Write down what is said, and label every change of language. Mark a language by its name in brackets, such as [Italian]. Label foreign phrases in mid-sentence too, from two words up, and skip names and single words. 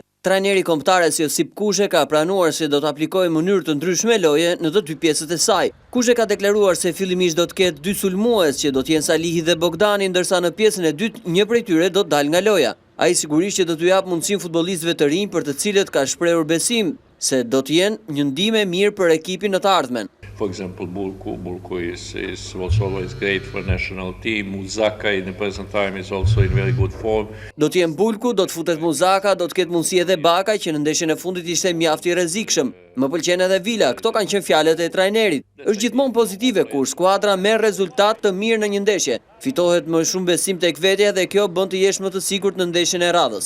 [Albanian] Trajneri kombëtares Josip Kushe ka pranuar se do të aplikojë mënyrë të ndryshme loje në të dy pjesët e saj. Kushe ka deklaruar se fillimisht do të ketë dy sulmues që do të jenë Salihi dhe Bogdani, ndërsa në pjesën e dytë një prej tyre do të dalë nga loja. Ai sigurisht që do t'u jap mundësinë futbollistëve të rinj për të cilët ka shprehur besim se do të jenë një ndihmë e mirë për ekipin në të ardhmen. [English] For example, Bulku was always great for national team. Muzaka in the present time is also in very good form. [Albanian] Do të jem Bulku, do të futet Muzaka, do të ketë mundësi edhe Baka që në ndeshjen e fundit ishte mjaft i rrezikshëm. Më pëlqen edhe Vila, këto kanë qenë fjalët e trajnerit. Është gjithmonë pozitive kur skuadra merr rezultat të mirë në një ndeshje. Fitohet më shumë besim tek vetja dhe kjo bën të jesh më të sigurt në ndeshjen e radhës.